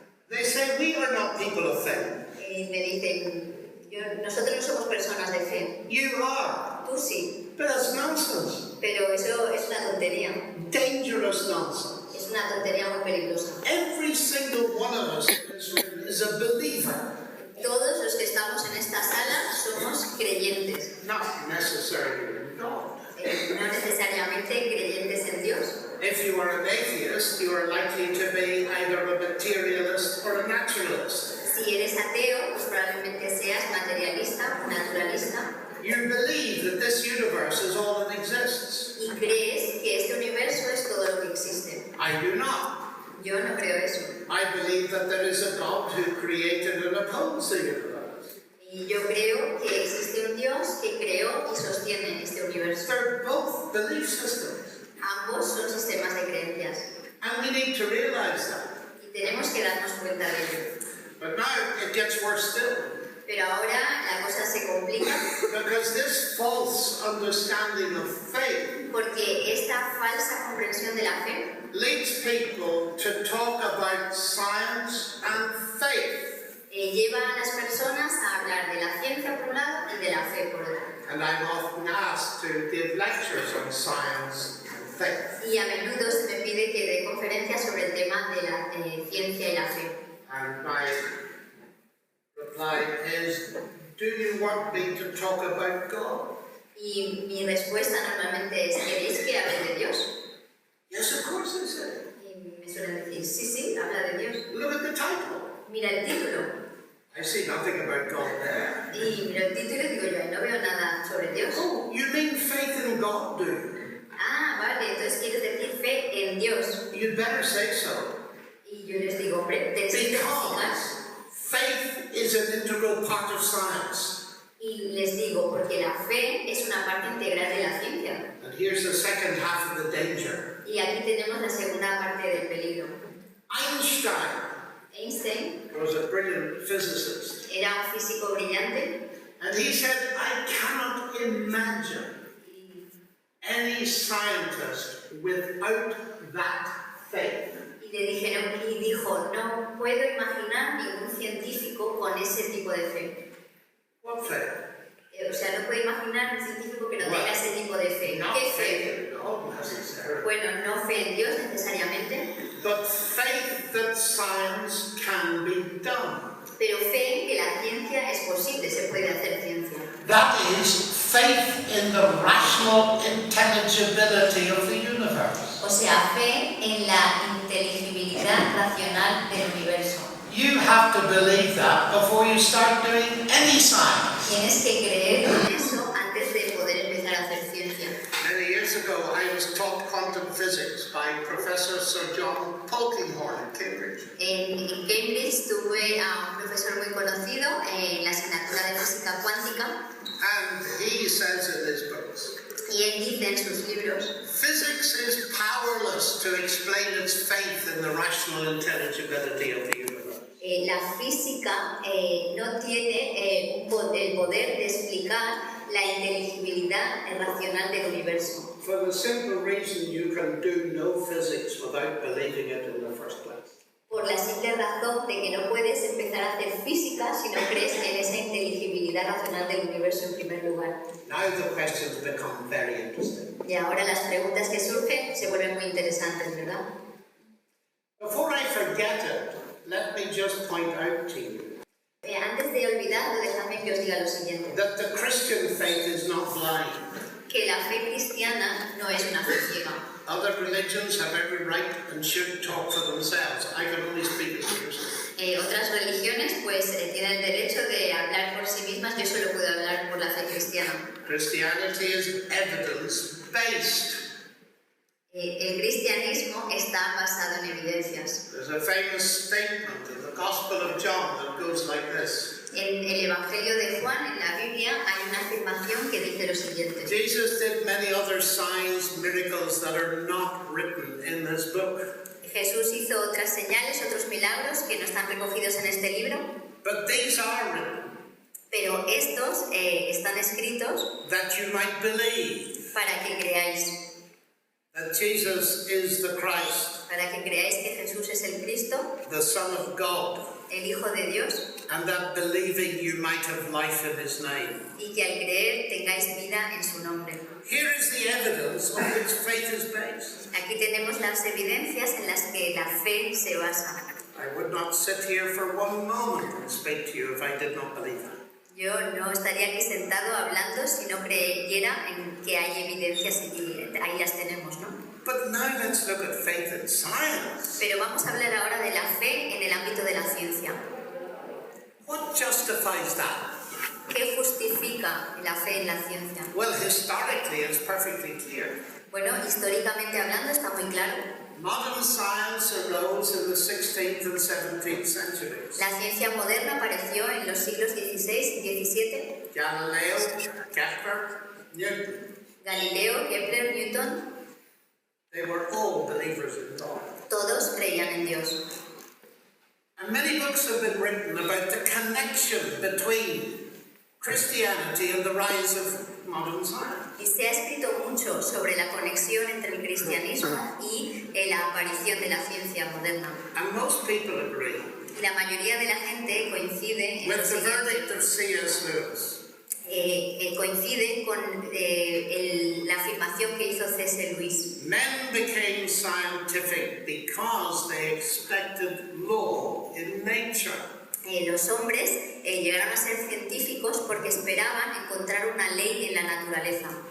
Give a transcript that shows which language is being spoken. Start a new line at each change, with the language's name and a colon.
English: they say we are not people of faith.
Spanish: me dicen, nosotros no somos personas de fe,
English: You are.
Spanish: tú sí,
English: But that's nonsense.
Spanish: pero eso es una tontería,
English: Dangerous nonsense.
Spanish: es una tontería muy peligrosa.
English: Every single one of us is a believer.
Spanish: Todos los que estamos en esta sala somos creyentes,
English: Not necessarily in God.
Spanish: no necesariamente creyentes en Dios.
English: If you are an atheist, you are likely to be either a materialist or a naturalist.
Spanish: Si eres ateo, pues probablemente seas materialista o naturalista
English: You believe that this universe is all that exists.
Spanish: y crees que este universo es todo lo que existe.
English: I do not.
Spanish: Yo no creo eso.
English: I believe that there is a God who created and upholds the universe.
Spanish: Y yo creo que existe un Dios que creó y sostiene este universo.
English: They're both belief systems.
Spanish: Ambos son sistemas de creencias
English: And we need to realize that.
Spanish: y tenemos que darnos cuenta de ello.
English: But now it gets worse still.
Spanish: Pero ahora la cosa se complica
English: Because this false understanding of faith
Spanish: porque esta falsa comprensión de la fe
English: leads people to talk about science and faith.
Spanish: lleva a las personas a hablar de la ciencia por un lado y de la fe por otro.
English: And I'm often asked to give lectures on science and faith.
Spanish: Y a menudo se me pide que dé conferencias sobre el tema de la ciencia y la fe.
English: And my reply is, do you want me to talk about God?
Spanish: Y mi respuesta normalmente es, ¿queréis que hable de Dios?
English: Yes, of course, I say.
Spanish: Y me suelen decir, sí, sí, habla de Dios.
English: Look at the title.
Spanish: Mira el título.
English: I see nothing about God there.
Spanish: Y miro el título y digo yo, no veo nada sobre Dios.
English: Oh, you mean faith in God, do you?
Spanish: Ah, vale, entonces quieres decir fe en Dios.
English: You'd better say so.
Spanish: Y yo les digo, hombre, te explico.
English: Because faith is an integral part of science.
Spanish: Y les digo, porque la fe es una parte integral de la ciencia.
English: And here's the second half of the danger.
Spanish: Y aquí tenemos la segunda parte del peligro.
English: Einstein
Spanish: Einstein
English: was a brilliant physicist.
Spanish: era un físico brillante
English: And he said, I cannot imagine any scientist without that faith.
Spanish: y le dijeron y dijo, no puedo imaginar ningún científico con ese tipo de fe.
English: What faith?
Spanish: O sea, no puede imaginar un científico que no tenga ese tipo de fe.
English: Not
Spanish: ¿Qué
English: faith
Spanish: fe?
English: in God necessarily,
Spanish: Bueno, no fe en Dios necesariamente,
English: but faith that science can be done.
Spanish: pero fe en que la ciencia es posible, se puede hacer ciencia.
English: That is faith in the rational intelligibility of the universe.
Spanish: O sea, fe en la inteligibilidad racional del universo.
English: You have to believe that before you start doing any science.
Spanish: Tienes que creer en eso antes de poder empezar a hacer ciencia.
English: Many years ago, I was taught quantum physics by Professor Sir John Polkinghorne in Cambridge.
Spanish: En Cambridge tuve a un profesor muy conocido en la asignatura de física cuántica
English: And he says in his books,
Spanish: y él dice en sus libros
English: physics is powerless to explain its faith in the rational intelligibility of the universe.
Spanish: la física no tiene el poder de explicar la inteligibilidad racional del universo.
English: For the simple reason you can do no physics without believing it in the first place.
Spanish: Por la simple razón de que no puedes empezar a hacer física si no crees en esa inteligibilidad racional del universo en primer lugar.
English: Now the questions become very interesting.
Spanish: Y ahora las preguntas que surgen se vuelven muy interesantes, ¿verdad?
English: Before I forget it, let me just point out to you
Spanish: Antes de olvidarlo, dejadme que os diga lo siguiente.
English: that the Christian faith is not blind.
Spanish: Que la fe cristiana no es una fe ciega.
English: Other religions have every right and should talk for themselves. I can only speak as a Christian.
Spanish: Otras religiones pues tienen derecho de hablar por sí mismas, yo solo puedo hablar por la fe cristiana.
English: Christianity is evidence-based.
Spanish: El cristianismo está basado en evidencias.
English: There's a famous statement in the Gospel of John that goes like this.
Spanish: En el Evangelio de Juan, en la Biblia, hay una afirmación que dice lo siguiente.
English: Jesus did many other signs, miracles that are not written in this book.
Spanish: Jesús hizo otras señales, otros milagros que no están recogidos en este libro,
English: But these are written
Spanish: pero estos están escritos
English: that you might believe
Spanish: para que creáis,
English: that Jesus is the Christ,
Spanish: para que creáis que Jesús es el Cristo,
English: the Son of God,
Spanish: el Hijo de Dios,
English: and that believing you might have life in his name.
Spanish: y que al creer tengáis vida en su nombre.
English: Here is the evidence on which faith is based.
Spanish: Aquí tenemos las evidencias en las que la fe se basa.
English: I would not sit here for one moment and speak to you if I did not believe that.
Spanish: Yo no estaría aquí sentado hablando si no creyera en que hay evidencias y ahí las tenemos, ¿no?
English: But now let's look at faith in science.
Spanish: Pero vamos a hablar ahora de la fe en el ámbito de la ciencia.
English: What justifies that?
Spanish: ¿Qué justifica la fe en la ciencia?
English: Well, historically, it's perfectly clear.
Spanish: Bueno, históricamente hablando está muy claro.
English: Modern science arose in the 16th and 17th centuries.
Spanish: La ciencia moderna apareció en los siglos XVI y XVII.
English: Galileo, Kepler, Newton,
Spanish: Galileo, Kepler, Newton,
English: they were all believers in God.
Spanish: todos creían en Dios.
English: And many books have been written about the connection between Christianity and the rise of modern science.
Spanish: Y se ha escrito mucho sobre la conexión entre el cristianismo y la aparición de la ciencia moderna.
English: And most people agree
Spanish: Y la mayoría de la gente coincide en
English: with
Spanish: lo
English: the
Spanish: siguiente.
English: verdict of C.S. Lewis.
Spanish: Coincide con la afirmación que hizo C.S. Lewis.
English: Men became scientific because they expected law in nature.
Spanish: Los hombres llegaron a ser científicos porque esperaban encontrar una ley en la naturaleza.